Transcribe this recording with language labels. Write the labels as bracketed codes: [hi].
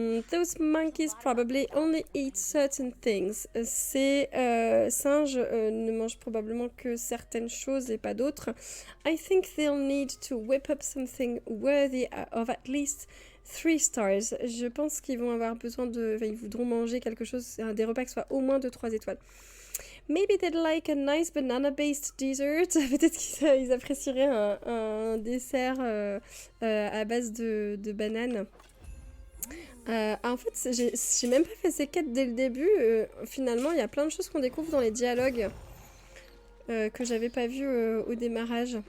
[en] Those monkeys probably only eat certain things. [fr] Ces singes ne mangent probablement que certaines choses et pas d'autres. [en] I think they'll need to whip up something worthy of at least 3 stars. [fr] Je pense qu'ils vont avoir besoin de... Enfin, ils voudront manger quelque chose, des repas qui soient au moins de 3 étoiles. [en] Maybe they'd like a nice banana-based dessert. [fr] Peut-être qu'ils apprécieraient un dessert à base de bananes. En fait, j'ai même pas fait ces quêtes dès le début. Finalement, il y a plein de choses qu'on découvre dans les dialogues que j'avais pas vu au démarrage.